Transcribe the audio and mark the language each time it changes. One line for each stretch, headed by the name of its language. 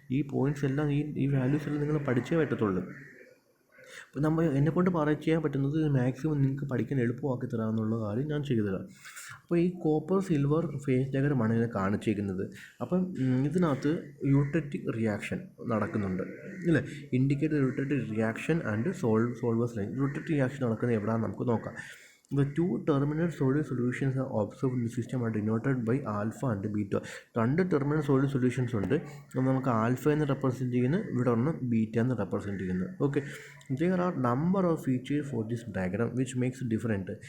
Malayalam: ഈ പോയിൻറ്റ്സ് എല്ലാം ഈ വാല്യൂസ് എല്ലാം നിങ്ങൾ പഠിച്ചേ പറ്റത്തുള്ളൂ. അപ്പോൾ എന്നെക്കൊണ്ട് ചെയ്യാൻ പറ്റുന്നത് മാക്സിമം നിങ്ങൾക്ക് പഠിക്കാൻ എളുപ്പമാക്കി തരാമെന്നുള്ള കാര്യം ഞാൻ ചെയ്തു തരാം. അപ്പോൾ ഈ കോപ്പർ സിൽവർ ഫേസ് ഡയഗ്രമാണ് ഇതിനെ കാണിച്ചിരിക്കുന്നത്. അപ്പം ഇതിനകത്ത് യൂട്ടറ്റിക് റിയാക്ഷൻ നടക്കുന്നുണ്ട് അല്ലേ?
English: Indicate eutectic reaction and solvus line.
Malayalam: Eutectic reaction നടക്കുന്നത് എവിടെയാണെന്ന് നമുക്ക് നോക്കാം.
English: The two terminal solid solutions are observed in the system are denoted by alpha and beta.
Malayalam: രണ്ട് ടെർമിനൽ സോളിഡ് സൊല്യൂഷൻസ് ഉണ്ട്. നമുക്ക് ആൽഫ എന്ന് റെപ്രസെൻറ്റ് ചെയ്യുന്നത്, ഇവിടെ ഒന്ന് ബീറ്റ എന്ന് റെപ്രസെൻറ്റ് ചെയ്യുന്നത്.
English: Okay, there are number of features for this diagram which makes it different.